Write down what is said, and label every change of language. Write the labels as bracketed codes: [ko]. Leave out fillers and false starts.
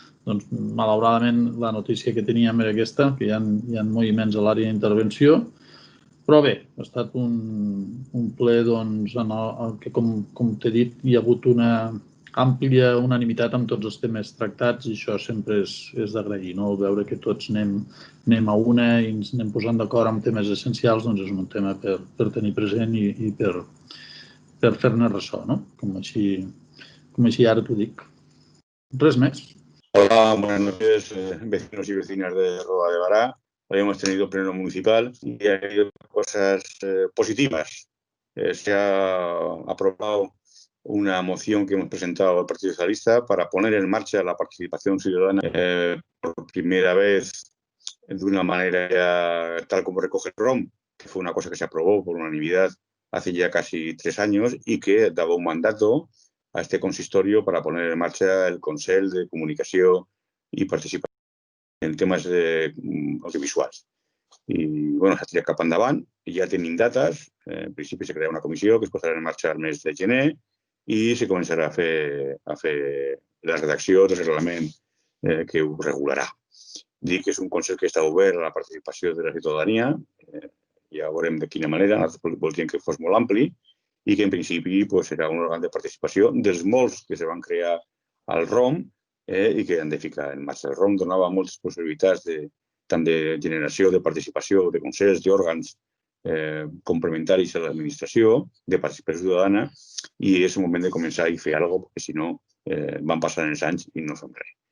[ca] Doncs, malauradament, la notícia que teníem era aquesta, que hi ha moviments a l'àrea d'intervenció, però bé, ha estat un ple en què, com t'he dit, hi ha hagut una àmplia unanimitat amb tots els temes tractats i això sempre és d'agrair, no? Veure que tots anem a una i ens anem posant d'acord amb temes essencials, doncs és un tema per tenir present i per fer-ne ressò, no? Com així ara t'ho dic. Res més. [es] Hola, buenas noches, vecinos y vecinas de Roda de Bará. Hoy hemos tenido pleno municipal y ha habido cosas positivas. Se ha aprobado una moción que hemos presentado al Partido Socialista para poner en marcha la participación ciudadana por primera vez de una manera tal como recoge el ROM, que fue una cosa que se aprobó por unanimidad hace ya casi 3 años y que daba un mandato a este consistorio para poner en marcha el Consell de Comunicació i Participació en temes audiovisuals. [ca] I, bueno, s'ha tirat cap endavant, ja tenim dates, en principi se crea una comissió que es posarà en marxa al mes de gener i se començarà a fer la redacció del reglament que ho regularà. Dic que és un Consell que està obert a la participació de la ciutadania, ja veurem de quina manera, nosaltres voldríem que fos molt ampli, i que en principi serà un òrgan de participació dels molts que se van crear al ROM i que han de ficar en marxa. El ROM donava moltes possibilitats tant de generació, de participació, de consells, d'òrgans complementaris a l'administració, de participació ciutadana, i és un moment de començar a fer alguna cosa, perquè si no van passant els anys i no fem res.